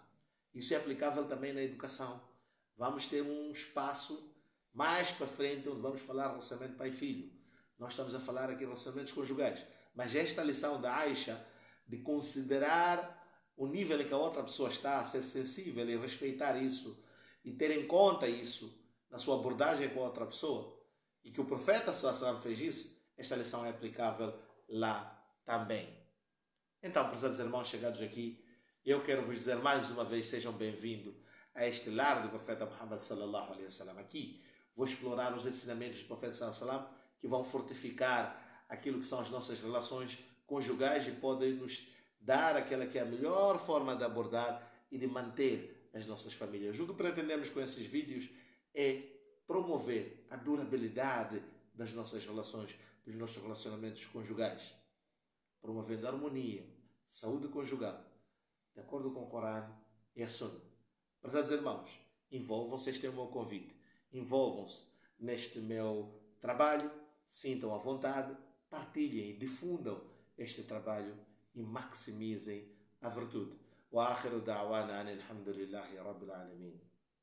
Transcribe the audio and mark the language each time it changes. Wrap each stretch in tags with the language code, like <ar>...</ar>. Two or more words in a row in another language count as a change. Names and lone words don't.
<pt>Isso é aplicável também na educação. Vamos ter um espaço mais para frente onde vamos falar relacionamento pai e filho. Nós estamos a falar aqui de relacionamentos conjugais. Mas esta lição da Aisha, de considerar o nível em que a outra pessoa está, ser sensível e respeitar isso, e ter em conta isso na sua abordagem com a outra pessoa, e que o profeta</pt> <ar>صلى الله عليه وسلم</ar> <pt>fez isso, esta lição é aplicável lá também. Então, prezados irmãos chegados aqui, eu quero vos dizer mais uma vez, sejam bem-vindos a este lar do profeta Muhammad</pt> <ar>صلى الله عليه وسلم.</ar> <pt>Aqui vou explorar os ensinamentos do profeta</pt> <ar>صلى الله عليه وسلم</ar> <pt>que vão fortificar aquilo que são as nossas relações conjugais e podem nos dar aquela que é a melhor forma de abordar e de manter as nossas famílias. O que pretendemos com esses vídeos é promover a durabilidade das nossas relações, dos nossos relacionamentos conjugais, promovendo a harmonia, saúde conjugal, de acordo com o Corão e a Sunna. Prezados irmãos, envolvam-se, este é o meu convite, envolvam-se neste meu trabalho, sintam à vontade, partilhem, difundam este trabalho e maximizem a virtude.</pt> <ar>وآخر دعوانا الحمد لله رب العالمين.</ar>